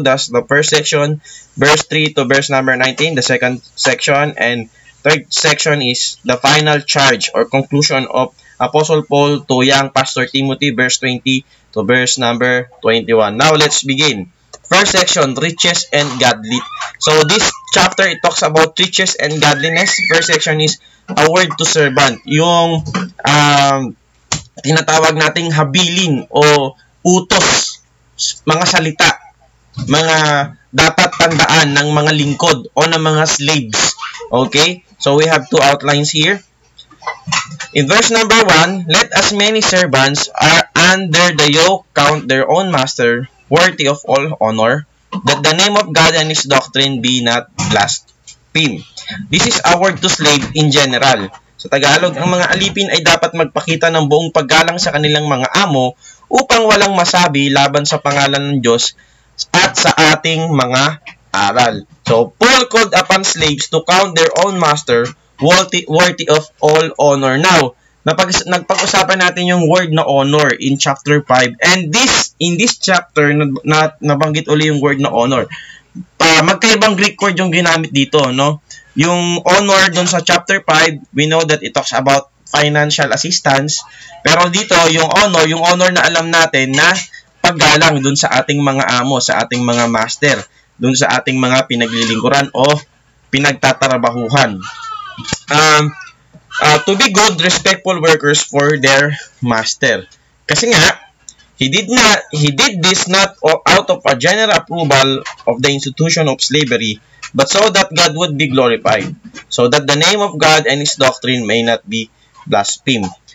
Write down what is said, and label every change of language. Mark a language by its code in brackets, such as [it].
[en] That's the first section. Verse 3 to verse number 19, the second section, and third section is the final charge or conclusion of Apostle Paul to young Pastor Timothy, verse 20 to verse number 21. Now let's begin. First section, riches and godly. So this chapter, it talks about riches and godliness. First section is a word to servant. [tl] Yung tinatawag nating habilin o utos, mga salita, mga dapat tandaan ng mga lingkod o ng mga slaves. Okay? [en] So we have 2 outlines here. In verse number 1, let as many servants are under the yoke count their own master worthy of all honor, that the name of God and His doctrine be not blasphemed. This is a word to slave in general. [tl] Sa Tagalog, ang mga alipin ay dapat magpakita ng buong paggalang sa kanilang mga amo upang walang masabi laban sa pangalan ng Diyos at sa ating mga aral. [en] So, Paul called upon slaves to count their own master worthy of all honor. [tl] Now, nagpag-usapan natin yung word na honor in chapter 5. And in this chapter, nabanggit uli yung word na honor. Magkaibang Greek word yung ginamit dito, no? Yung honor dun sa chapter 5, [en] we know that it talks about financial assistance. [tl] Pero dito, yung honor na alam natin na paggalang dun sa ating mga amo, sa ating mga master, dun sa ating mga pinaglilingkuran o pinagtatrabahuhan. [en] To be good, respectful workers for their master. Kasi nga, he did this not out of a general approval of the institution of slavery, but so that God would be glorified, so that the name of God and His doctrine may not be blasphemed.